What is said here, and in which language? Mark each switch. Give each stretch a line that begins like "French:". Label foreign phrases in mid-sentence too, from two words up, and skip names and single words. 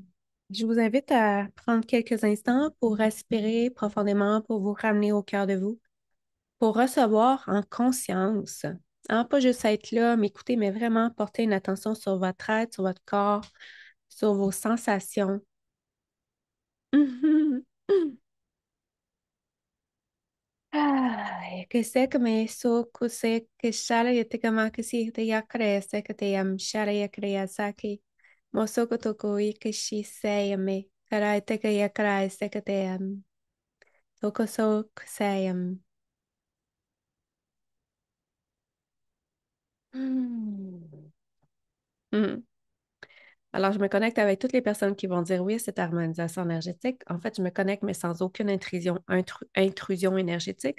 French: Je vous invite à prendre quelques instants pour respirer profondément, pour vous ramener au cœur de vous, pour recevoir en conscience. Hein, pas juste être là, m'écouter, mais vraiment porter une attention sur votre être, sur votre corps, sur vos sensations. Mhm. Ai, que sei que me so que sei que shara ya te kama que si te ya kare se que te yam shara ya kare ya saki mo so ko to ko I que shi se ya me kara te que ya kara se que te yam to ko so que se yam. Hmm. Hmm. Alors, je me connecte avec toutes les personnes qui vont dire oui à cette harmonisation énergétique. En fait, je me connecte, mais sans aucune intrusion énergétique.